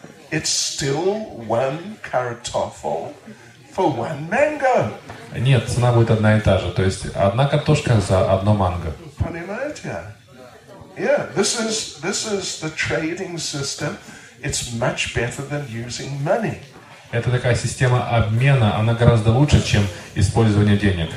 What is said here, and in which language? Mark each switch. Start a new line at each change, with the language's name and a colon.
English: It's still one kartoffel for one mango.
Russian: Нет, цена будет одна и та же. То есть одна картошка за одно манго. Понимаете?
English: Yeah, this is the trading system. It's much better than using money.
Russian: Это такая система обмена, она гораздо лучше, чем использование денег.